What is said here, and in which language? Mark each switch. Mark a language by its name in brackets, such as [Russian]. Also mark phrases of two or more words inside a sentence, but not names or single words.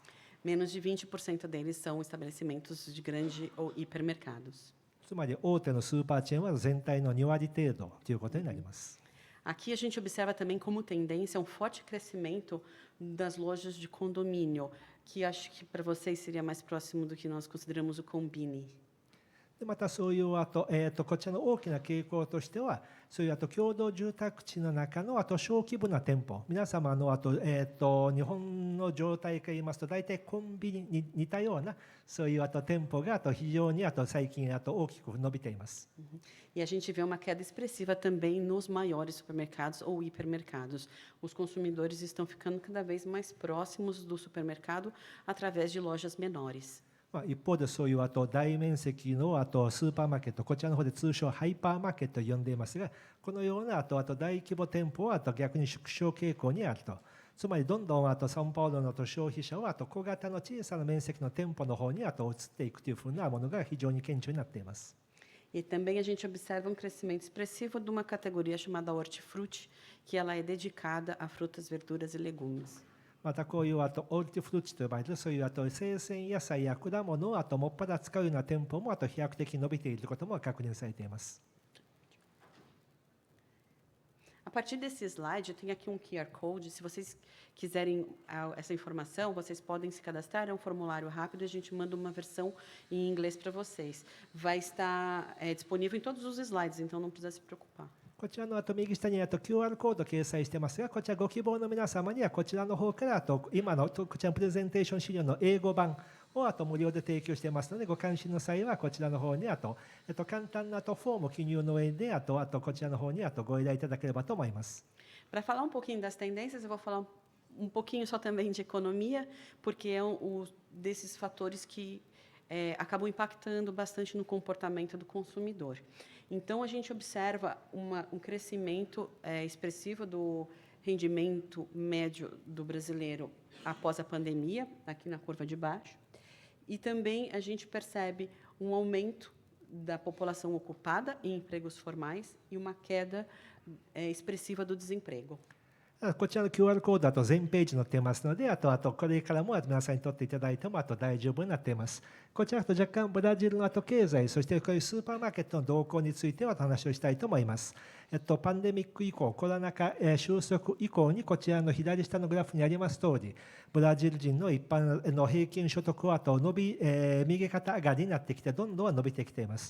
[Portuguese] Menos de 20% deles são estabelecimentos de grande ou hipermercados. [Japanese] つまり大手のスーパーチェーンは全体の2割程度ということになります。 [Portuguese] Aqui a gente observa também como tendência um forte crescimento das lojas de condomínio, que acho que para vocês seria mais próximo do que nós consideramos o combine. [Japanese] でまたそういうこちらの大きな傾向としては、そういう共同住宅地の中の小規模な店舗、皆様の日本の状態から言いますと、大体コンビニに似たようなそういう店舗が非常に最近大きく伸びています。 [Portuguese] E a gente vê uma queda expressiva também nos maiores supermercados ou hipermercados. Os consumidores estão ficando cada vez mais próximos do supermercado através de lojas menores. [Japanese] 一方でそういう大面積のスーパーマーケット、こちらの方で通称ハイパーマーケットと呼んでいますが、このような大規模店舗は逆に縮小傾向にあると。つまりどんどんサンパウロの消費者は小型の小さな面積の店舗の方に移っていくというふうなものが非常に顕著になっています。 [Portuguese] E também a gente observa um crescimento expressivo de uma categoria chamada hortifruti, que ela é dedicada a frutas, verduras e legumes. [Japanese] またこういうオルティフルーチと呼ばれるそういう生鮮野菜や果物をもっぱら使うような店舗も飛躍的に伸びていることも確認されています。 [Portuguese] A partir desse slide, tem aqui um QR Code. Se vocês quiserem essa informação, vocês podem se cadastrar. É um formulário rápido, a gente manda uma versão em inglês para vocês. Vai estar disponível em todos os slides, então não precisa se preocupar. [Japanese] こちらの右下にQR コード掲載してますが、こちらご希望の皆様にはこちらの方から今のこちらのプレゼンテーション資料の英語版を無料で提供していますので、ご関心の際はこちらの方に簡単なフォーム記入の上でこちらの方にご依頼いただければと思います。 [Portuguese] Para falar um pouquinho das tendências, eu vou falar um pouquinho só também de economia, porque é desses fatores que acabam impactando bastante no comportamento do consumidor. Então, a gente observa um crescimento expressivo do rendimento médio do brasileiro após a pandemia, aqui na curva de baixo, e também a gente percebe um aumento da população ocupada em empregos formais e uma queda expressiva do desemprego. [Japanese] こちらの QR コード全ページ載っていますので、これからも皆さんに取っていただいても大丈夫になっています。こちらと若干ブラジルの経済、そしてこういうスーパーマーケットの動向についてはお話をしたいと思います。パンデミック以降、コロナ禍収束以降にこちらの左下のグラフにあります通り、ブラジル人の一般の平均所得は右肩上がりになってきて、どんどん伸びてきています。